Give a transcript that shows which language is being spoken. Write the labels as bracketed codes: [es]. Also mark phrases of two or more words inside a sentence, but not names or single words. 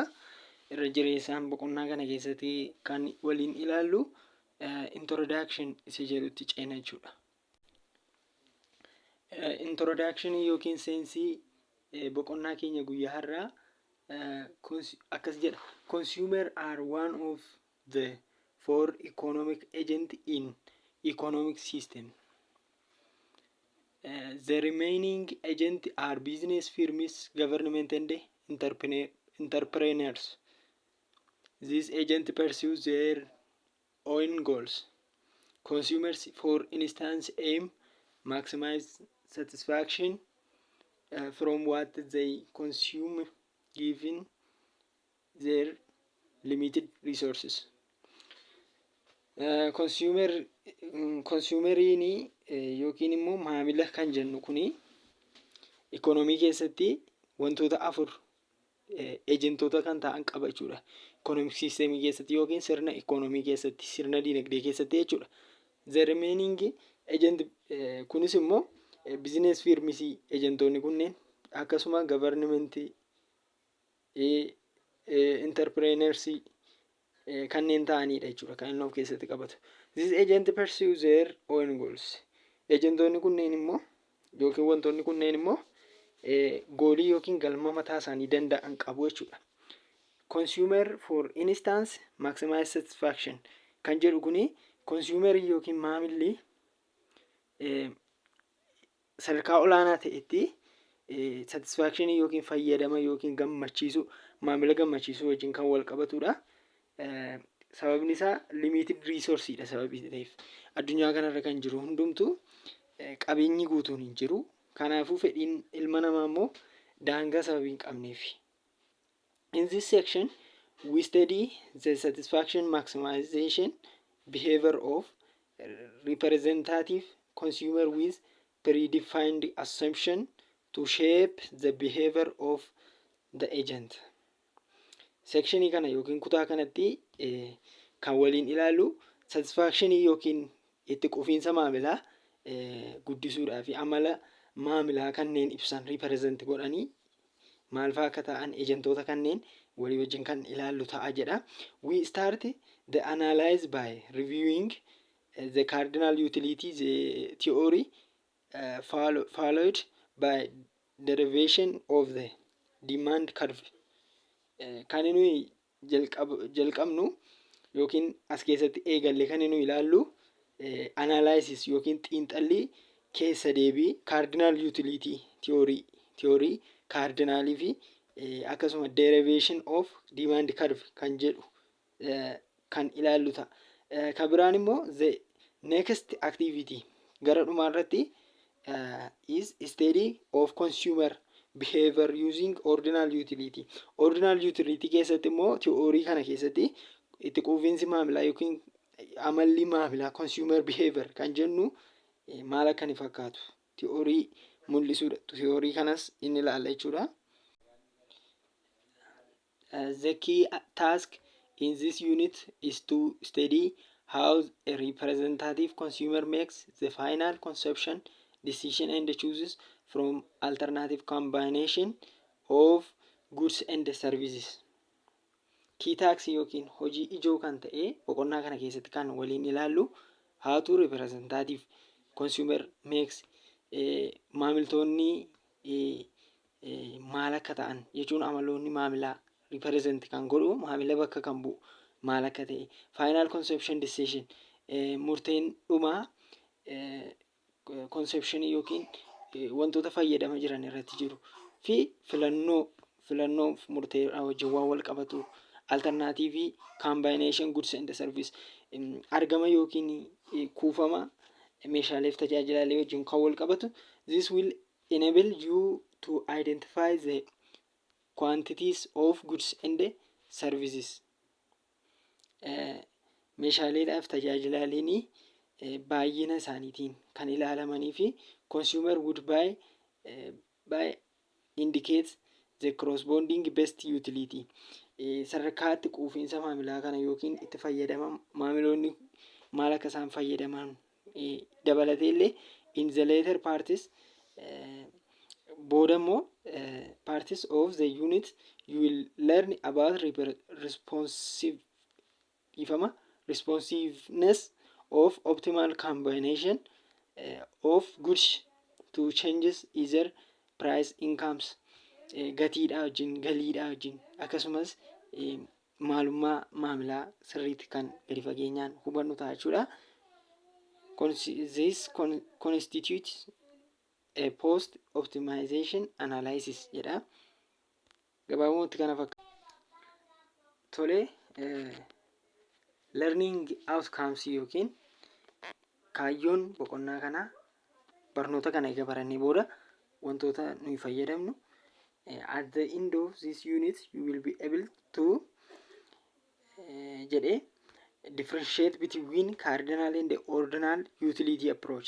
[om] Irra jireessaan boqonnaa kana keessatti kan waliin ilaallu introduction isa jedhutti ceena jechuudha. Introduction yookiin seensii boqonnaa keenya guyyaa har'aa akkas jedha. [en] Consumer are one of the four economic agents in economic system. The remaining agents are business firms, government and entrepreneurs. These agents pursue their own goals. Consumers, for instance, aim maximize satisfaction from what they consume given their limited resources. [om] Consumeriin yookiin immoo maamila kan jennu kuni ikoonomii keessatti wantoota afur ejentoota kan ta'an qaba jechuudha. [en] Economic system [om] keessatti yookiin sirna ikoonomii keessatti, sirna dinagdee keessatti jechuudha. [en] The remaining agent [om] kunis immoo [en] business firms [om] ejentoonni kunneen akkasuma [en] government entrepreneurs [om] kanneen ta'anidha jechuudha kan inni of keessatti qabatu. [en] This agent pursue their own goals. [om] Ejentoonni kunneen immoo yookiin wantoonni kunneen immoo goolii yookiin galma mataa isaanii danda'an qabu jechuudha. [en] Consumer, for instance, maximize satisfaction [om] kan jedhu kuni consumer yookiin maamilli sadarkaa olaanaa ta'etti satisfaction yookiin fayyadama yookiin gammachiisu maamila gammachiisuu wajjin kan wal qabatudha. Sababni isaa [en] limited resource [om] dha. Sababii ta'eef addunyaa kanarra kan jiru hundumtuu qabeenyi guutuun hin jiru. Kanaafuu fedhiin ilma namaa immoo daangaa sababii hin qabneef. [en] In this section we study the satisfaction maximization behavior of representative consumer with predefined assumption to shape the behavior of the agent. [om] Sectionii kana yookiin kutaa kanatti kan waliin ilaallu satisfaction yookiin itti quufinsa maamilaa guddisuudhaa fi amala maamilaa kanneen ibsan represent godhanii maal fa'aa akka ta'an ejentoota kanneen walii wajjin kan ilaallu ta'a jedha. [en] We start the analyze by reviewing the cardinal utility theory followed by derivation of the demand curve. [om] Kan nuyi jalqabnu yookiin as keessatti eegalle kan nuyi ilaallu analysis yookiin xiinxallii keessa deebii [en] cardinal utility theory [om] cardinalii fi akkasuma [en] derivation of demand curve [om] kan jedhu kan ilaallu ta'a. Kan biraan immoo [en] the next activity [om] gara dhumaa irratti [en] is study of consumer behavior using ordinal utility. Ordinal utility [om] keessatti immoo theory kana keessatti itti quufinsi maamilaa yookiin amalli maamilaa [en] consumer behavior [om] kan jennu maal akka ni fakkaatu theory mul'isuudha. Theory kanas inni ilaalla jechuudha. [en] The key task in this unit is to study how a representative consumer makes the final consumption decision and chooses from alternative combination of goods and services. Key task [om] yookiin hojii ijoo kan ta'e boqonnaa kana keessatti kan waliin ilaallu [en] how to representative consumer makes [om] maamiltoonni maal akka ta'an jechuun amaloonni maamilaa represent kan godhu maamila bakka kan bu'u maal akka ta'e [en] final consumption decision [om] murteen dhumaa consumption yookiin wantoota fayyadama jiran irratti jiru fi filannoo murteedhaa wajjin waan wal qabatu [en] alternative combination goods and service [om] argama yookiin kuufama meeshaalee fi tajaajilaalee wajjin kan wal qabatu. This will enable you to identify the quantities of goods and services. Meeshaaleedhaaf tajaajilaaleen baay'ina isaaniitiin kan ilaalamanii fi consumer would buy indicates the corresponding best utility. Sadarkaatti quufinsa maamilaa kana yookiin itti fayyadama maamiloonni maal akka isaan fayyadaman dabalatee illee [en] in the later parties [om] booda immoo [en] parties of the unit you will learn about responsiveness of optimal combination of goods to changes either price incomes [om] gatiidhaa wajjin galiidhaa wajjin akkasumas maalummaa maamilaa sirriitti kan gadi fageenyaan hubannu ta'a jechuudha. [en] This constitutes a post optimization analysis jedha. [om] Gabaabumatti kana fakkaata. [en] Tole learning outcomes [om] yookiin kaayyoon boqonnaa kana barnoota kana eega barannee booda wantoota nuyi fayyadamnu [en] at the end of this unit you will be able to differentiate between cardinal and ordinal utility approach.